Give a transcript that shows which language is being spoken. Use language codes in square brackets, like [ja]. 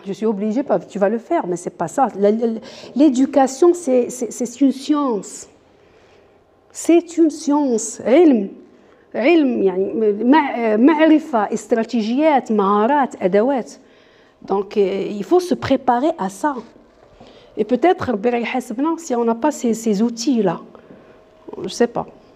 [fr] Je suis obligée, tu vas le faire, mais c'est pas ça. L'éducation, c'est une science. C'est une science. [ar] علم يعني معرفة استراتيجيات مهارات أدوات. [fr] Donc il faut se préparer à ça. Et peut-être si on n'a pas ces outils là, je sais pas.